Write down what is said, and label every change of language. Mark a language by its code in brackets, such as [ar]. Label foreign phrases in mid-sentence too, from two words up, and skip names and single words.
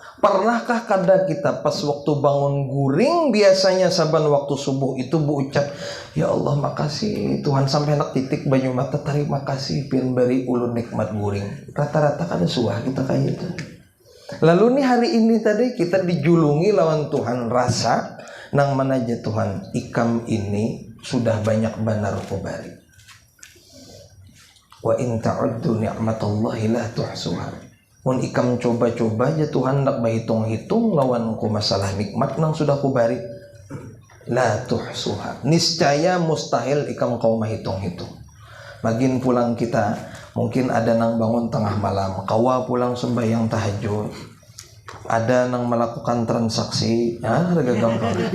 [bjn] Pernahkah kada kita pas waktu bangun guring, biasanya saban waktu subuh itu berucap, ya Allah makasih Tuhan sampai nak titik banyu mata, terima kasih pian beri ulun nikmat guring. Rata-rata kada suah kita kayak itu. Lalu nih hari ini tadi kita dijulungi lawan Tuhan rasa nang manaja Tuhan ikam ini sudah banyak banar kubari. [ar] وإن تعدوا نعمة الله لا تحصوها. [bjn] Mun ikam coba-coba ya Tuhan ndak bahitung-hitung lawan ku masalah nikmat nang sudah kubari. [ar] لا تحصوها. [bjn] Niscaya mustahil ikam kau mahitung-hitung. Magin pulang kita mungkin ada nang bangun tengah malam, kawa pulang sembahyang tahajud, ada nang melakukan transaksi, harga gampang.